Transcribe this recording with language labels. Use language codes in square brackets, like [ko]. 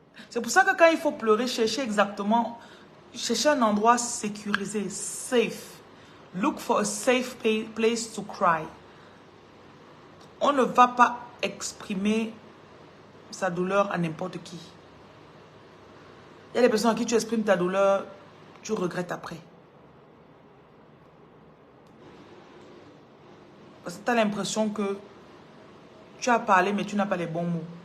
[fr] C'est pour ça que quand il faut pleurer, cherchez exactement... Cherchez un endroit sécurisé, safe. [en] Look for a safe place to cry. [fr] On ne va pas exprimer sa douleur à n'importe qui. Il y a des personnes à qui tu exprimes ta douleur, tu regrettes après. Parce que tu as l'impression que tu as parlé, mais tu n'as pas les bons mots.